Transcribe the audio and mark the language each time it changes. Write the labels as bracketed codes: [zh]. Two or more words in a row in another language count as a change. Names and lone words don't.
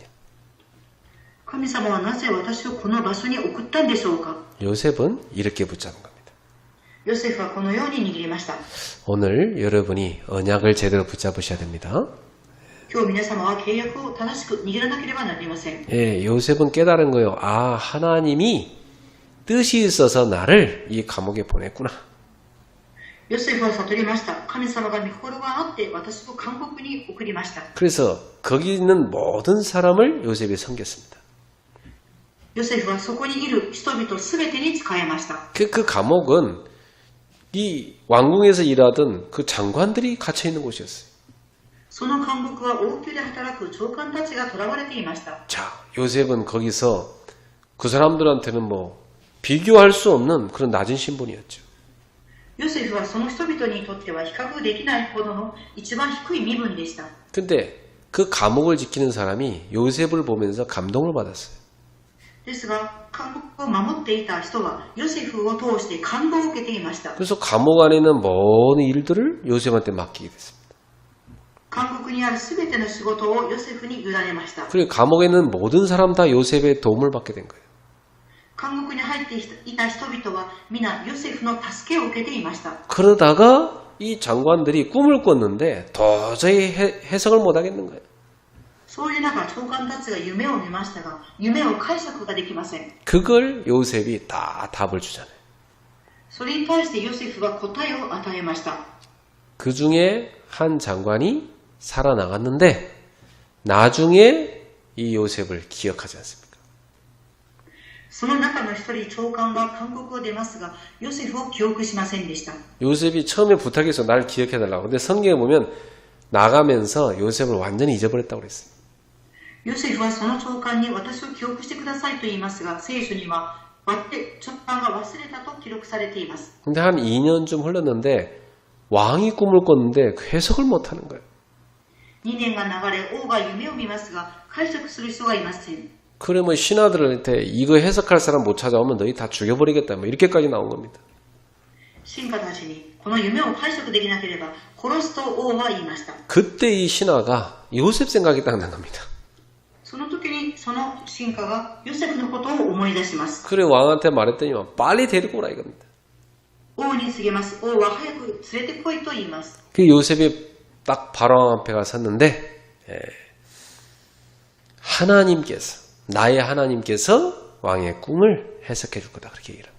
[ja] 神様はなぜ私をこの場所に送ったんでしょうか。 [ko] 요셉은 이렇게 붙잡은 겁니다. [ja] ヨセフはこのように握りました。 [ko] 오늘 여러분이 언약을 제대로 붙잡으셔야 됩니다. [ja] 今日皆様は契約を正しく握らなければなりません。 [ko] 예, 요셉은 깨달은 거예요. 아, 하나님이 뜻이 있어서 나를 이 감옥에 보냈구나. [ja] ヨセフは悟りました。神様が御心があって私を監獄に送りました。 [ko] 그래서 거기 있는 모든 사람을 요셉이 섬겼습니다. [ja] ヨセフはそこにいる人々すべてに仕えました。 [ko] 그 감옥은 이 왕궁에서 일하던 그 장관들이 갇혀 있는 곳이었어요. [ja] その監獄は王宮で働く長官たちが囚われていました。 [ko] 자, 요셉은 거기서 그 사람들한테는 뭐 비교할 수 없는 그런 낮은 신분이었죠. [ja] ヨセフはその人々にとっては比較できないほどの一番低い身分でした。 [ko] 근데 그 감옥을 지키는 사람이 요셉을 보면서 감동을 받았어요. [ja] ですが、監獄を守っていた人はヨセフを通して感動を受けていました。 [ko] 그래서 감옥 안에 있는 모든 일들을 요셉한테 맡기게 됐습니다. [ja] 監獄にあるすべての仕事をヨセフに委ねました。 [ko] 그리고 감옥에 있는 모든 사람 다 요셉의 도움을 받게 된 거예요. [ja] 監獄に入っていた人々は皆ヨセフの助けを受けていました。 [ko] 그러다가 이 장관들이 꿈을 꿨는데 도저히 해석을 못 하겠는 거예요. [ja] そういう中、長官たちが夢を見ましたが、夢を解釈ができません。 [ko] 그걸 요셉이 다 답을 주잖아요. [ja] それに対してヨセフは答えを与えました。 [ko] 그 중에 한 장관이 살아나갔는데 나중에 이 요셉을 기억하지 않습니까? [ja] その中の一人、長官が監獄を出ますが、ヨセフを記憶しませんでした。 [ko] 요셉이 처음에 부탁해서 날 기억해달라고. 근데 성경에 보면 나가면서 요셉을 완전히 잊어버렸다고 그랬어요. [ja] ヨセフはその長官に私を記憶してくださいと言いますが、聖書には長官が忘れたと記録されています。 [ko] 근데 한 2년쯤 흘렀는데 왕이 꿈을 꿨는데 그 해석을 못하는 거예요. [ja] 2 年が流れ、王が夢を見ますが、解釈する人がいません。 [ko] 그러면 신하들한테 이거 해석할 사람 못 찾아오면 너희 다 죽여버리겠다. 뭐 이렇게까지 나온 겁니다. [ja] 臣下たちにこの夢を解釈できなければ殺すと王は言いました。 [ko] 그때 이 신하가 요셉 생각이 딱 난 겁니다. [ja] その時にその臣下がヨセフのことを思い出します。 [ko] 그래 왕한테 말했더니만 빨리 데리고 오라 이겁니다. [ja] 王に告げます。王は早く連れてこいと言います。 [ko] 그 요셉이 딱 바로 앞에 가 섰는데 하나님께서 나의 하나님께서 왕의 꿈을 해석해 줄 거다 그렇게 얘기를 합니다.